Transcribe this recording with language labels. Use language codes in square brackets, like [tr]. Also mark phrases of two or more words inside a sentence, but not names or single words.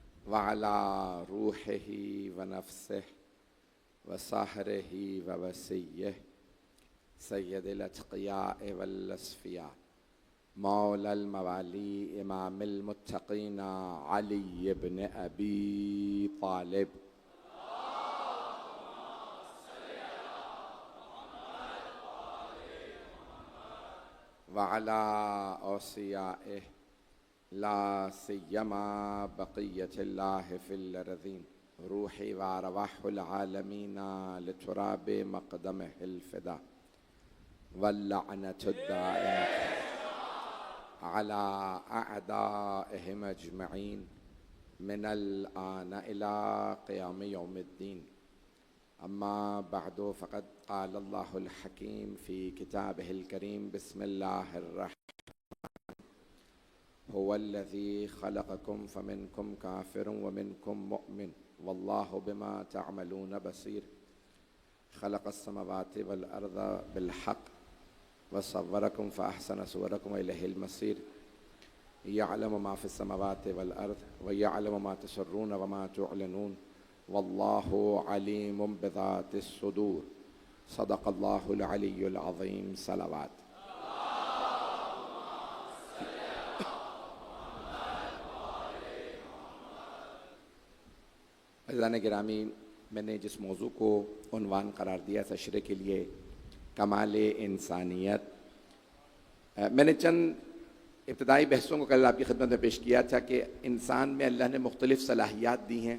[ar] وعلى روحه ونفسه وصهره ووصيه سيد الأتقياء والأصفياء مولى الموالي إمام المتقين علي بن أبي طالب وعلى أوصيائه لا سيما بقية الله في الأرضين روحي وأرواح العالمين لتراب مقدمه الفداء واللعنة الدائمة على أعدائهم أجمعين من الآن إلى قيام يوم الدين أما بعد فقد قال الله الحكيم في كتابه الكريم بسم الله الرحمن هو الذي خلقكم فمنكم كافر ومنكم مؤمن والله بما تعملون بصير خلق السماوات والأرض بالحق وصوركم فأحسن صوركم وإليه المصير يعلم ما في السماوات والأرض ويعلم ما تسرون وما تعلنون والله عليم بذات الصدور صدق الله العلي العظيم صلوات. [ur] عزیزان گرامی، میں نے جس موضوع کو عنوان قرار دیا تشریح کے لیے کمال انسانیت، میں نے چند ابتدائی بحثوں کو کل آپ کی خدمت میں پیش کیا تھا کہ انسان میں اللہ نے مختلف صلاحیات دی ہیں.